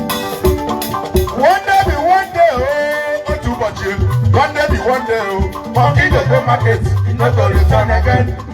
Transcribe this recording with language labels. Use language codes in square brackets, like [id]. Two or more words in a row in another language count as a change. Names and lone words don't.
[pcm] One day be one day, [ig] oh, otu ụbọchị, [pcm] one day be one day, oh, monkey go go market, e no go return again.